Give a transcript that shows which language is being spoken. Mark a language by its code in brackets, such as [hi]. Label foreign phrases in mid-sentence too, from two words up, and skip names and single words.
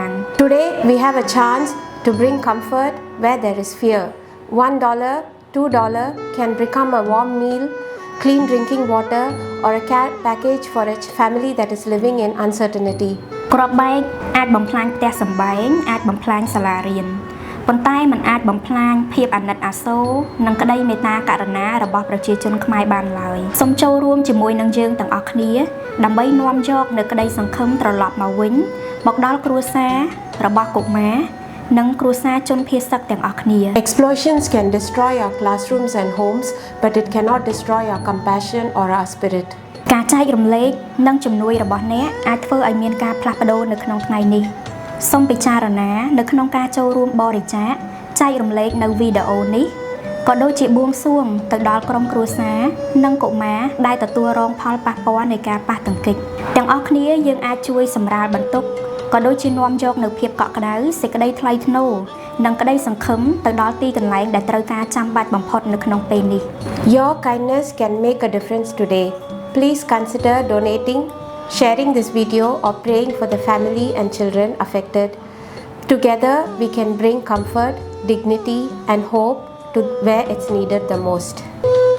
[en] Today we have a chance to bring comfort where there is fear. $1, $2 can become a warm meal, clean drinking water, or a care package for a family that is living in uncertainty. [km] គ្រាប់បែកអាចបំផ្លាញផ្ទះសម្បែងអាចបំផ្លាញសាលារៀនប៉ុន្តែมันអាចបំផ្លាញភាពអាណិតអាសូរនិងក្តីមេត្តាករុណារបស់ប្រជាជនខ្មែរបានឡើយសូមចូលរួមជាមួយនឹងយើងទាំងអស់គ្នាដើម្បីនាំយកនូវក្តីសង្ឃឹមត្រឡប់មកវិញមកដល់គ្រួសាររបស់កុមារនិងគ្រួសារជនភៀសសឹកទាំងអស់គ្នា [en] Explosions can destroy our classrooms and homes, but it cannot destroy our compassion or our spirit. [km] ការចែករំលែកនិងជំនួយរបស់អ្នកអាចធ្វើឲ្យមានការផ្លាស់ប្ដូរនៅក្នុងថ្ងៃនេះសូមពិចារណានៅក្នុងការចូលរួមបរិច្ចាគចែករំលែកនៅវីដេអូនេះក៏ដូចជាបួងសួងទៅដល់ក្រុមគ្រួសារនិងកុមារដែលទទួលរងផលប៉ះពាល់នៃការប៉ះទង្គិចទាំងអស់គ្នាយើងអាចជួយសម្រាលបន្ទុកក៏ដូចជានាំយកនៅភាពកក់ក្ដៅសេចក្តីថ្លៃថ្នូរនិងក្តីសង្ឃឹមទៅដល់ទីកន្លែងដែលត្រូវការចាំបាច់បំផុតនៅក្នុងពេលនេះ [en] Your kindness can make a difference today. Please consider donating, sharing this video or praying for the family and children affected. Together we can bring comfort, dignity and hope to where it's needed the most.